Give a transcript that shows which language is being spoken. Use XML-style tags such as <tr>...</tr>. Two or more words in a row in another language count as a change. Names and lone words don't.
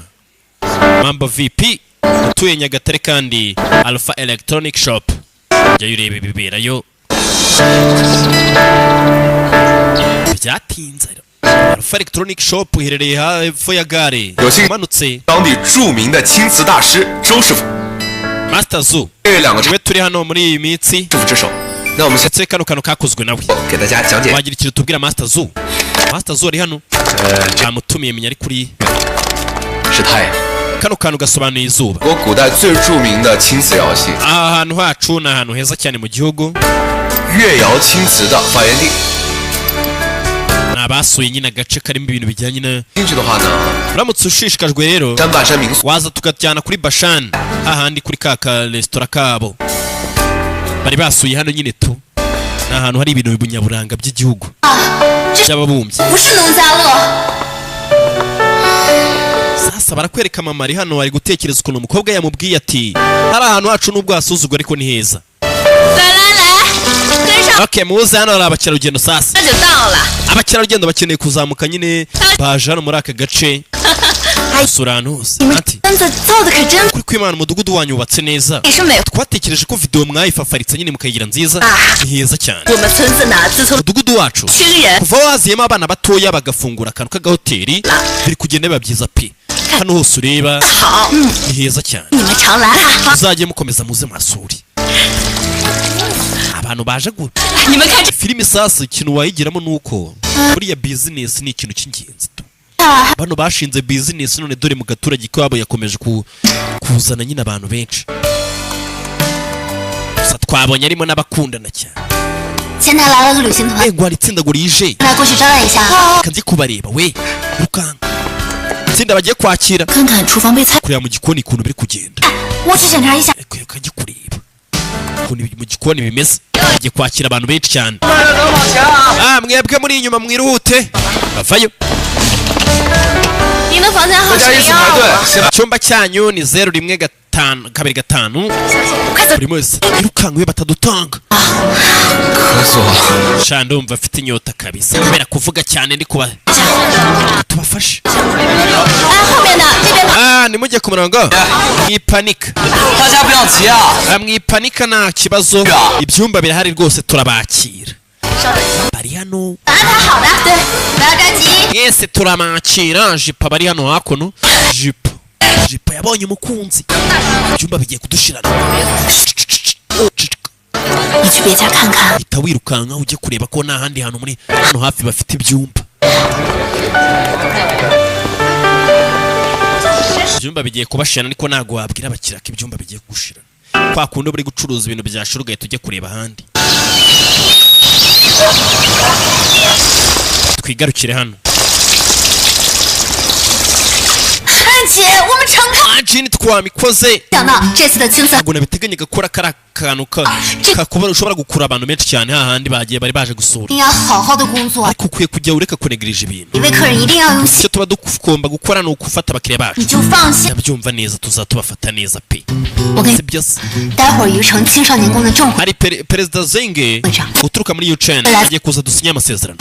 <rw>Mambo VP utuye Nyagatare kandi Alpha Electronic Shop jya ureba ibiberayo byatinze Alpha Electronic Shop iherereye hepfo ya gare umanutse</rw> <zh>当地著名的青瓷大师周师傅 Master Zu 这两个师</zh> <rw>we turi hano muri iyi mitsi</rw> <zh>傅之手 那我们先</zh> <rw>ndetse kano kantu kakozwe nawe</rw> <zh>给大家讲解</zh> <rw>wagira ikintu tubwira Master Zu ari hano bamutumiye menya ari kuri</rw> <zh>是太阳</zh> <rw>kano kantu gasobanuye izuba</rw> <zh>国古代最著名的青瓷窑系</zh> <rw>aha hantu hacu ni ahantu heza cyane mu gihugu</rw> <zh>越窑青瓷的发源地</zh> <rw>abasuye nyine agace karimo ibintu bijyanye na</rw> <zh>进去的话呢，</zh> <rw>uramutse ushishikajwe rero</rw> <zh>山半山民宿</zh> <rw>waza tukajyana kuri Bashan hahandi kuri ka resitora kabo bari basuye hano nyine tu ni ahantu hari ibintu binyaburanga by'igihugu by'ababumbyi</rw> <zh>不是农家乐。</zh> <rw>sasa barakwereka mama ari hano ari gutekereza ukuntu umukobwa yamubwiye ati hari ahantu hacu n'ubwo hasuzugwa ariko ni heza.</rw> <zh>来来来，跟上，</zh> <rw>Okay, muze hano hari abakerarugendo sasa.</rw> <zh>这就到了。</zh> <rw>Abakerarugendo bakeneye kuzamuka nyine baje hano muri aka gace. Gusura ahantu hose.</rw> <zh>你们</zh> <rw>Ati</rw> <zh>村子造的可真</zh> <rw>kuri kwimana umudugudu wanyu wubatse neza.</rw> <zh>也是美。</zh> <rw>Twatekereje ko video mwayifafaritse nyine mukayigira nziza. Ni heza cyane.</rw> <zh>我们村子呢，自从</zh> <rw>Umudugudu wacu</rw> <zh>亲人</zh> <rw>kuva waziyemo abana batoya bagafungura akantu k'agahoteli biri kugenda biba byiza pe. Hano hose ureba</rw> <zh>好，</zh> <rw>ni heza cyane.</rw> <zh>你们常来啊。</zh> <rw>Muzajye mukomeza muze masuri. Abantu baje</rw> <zh>你们看这</zh> <rw>filime sasa ikintu wayigiramo nuko buriya business ni ikintu cy'ingenzi tu.</rw> <zh>啊，</zh> <rw>Bano bashinze business none dore mu gaturage kabo yakomeje kuzana nyine abantu benshi. Gusa twabonye arimo n'abakundana cyane.</rw> <zh>前台来了个旅行团，</zh> <rw>Ngo hari itsinda ngo rije</rw> <zh>来过去招待一下。</zh> <rw>kanzi kubareba we rukanga. Itsinda bagiye kwakira</rw> <zh>看看厨房备菜，</zh> <rw>kureba mu gikoni ukuntu biri kugenda.</rw> <zh>我去检查一下。</zh> <rw>Kajya kureba ukuntu mu gikoni bimeze. Bagiye kwakira abantu benshi cyane. Mwebwe muri inyuma mwiruhute bavayo.</rw> <zh>您的房间号大家是一起 015 排队啊。先把</zh> <rw>Icyumba cyanyu ni 0152 buri wese irukanka batadutanga.</rw> <zh>咳嗽。</zh> <rw>Sha ndumva afite inyota kabisa kubera kuvuga cyane ndi kuba tubafashe.</rw> <zh>哎，后面的这边的，</zh> <rw>nimujye ku murongo mwipanika.</rw> <zh>大家不要急啊！</zh> <rw>Mwipanika nta kibazo ibyumba birahari rwose turabakira.</rw> <zh>稍等一下，</zh> <rw>Bari hano</rw> <zh>安排好的，对，不要着急。</zh> <rw>mwese turamakira. Jipa bari hano hakuno. Jipa yabonye umukunzi. Ibyumba bigiye kudushirana.</rw> <zh>你去别家看看。</zh> <rw>Hita wirukanka ujye kureba ko nta handi hantu muri hano hafi bafite ibyumba. Ibyumba bigiye kubashirana ariko ntago wabwira abakiriya ko ibyumba bigiye gushirana. Kwa kundi bari gucuruza ibintu byashira ugahita ujye kureba ahandi. Twigarukire hano.</rw> <zh>安姐，我们成功。</zh> <rw>Jini twamikoze.</rw> <zh>想到这次的青色，</zh> <rw>Ntabwo nabiteganya gukora kari akantu kakuba ushobora gukura abantu benshi cyane hahandi bagiye bari baje gusura.</rw> <zh>一定要好好的工作。</zh> <rw>Ariko ukwiye kujya ureka kunegirije ibintu.</rw> <zh>一位客人一定要用心，</zh> <rw>Icyo tuba tugomba gukora ni ukufata abakiriya bacu.</rw> <zh>你就放心。</zh> <rw>Ndabyumva neza tuzatubafata neza pe.</rw> <zh>我跟你</zh> <rw>Sibyo se.</rw> <zh>待会儿宜城青少年宫的正会</zh> <rw>Hari Perezida Zenge uturuka muri Ukraine agiye kuza dusinya amasezerano.</rw>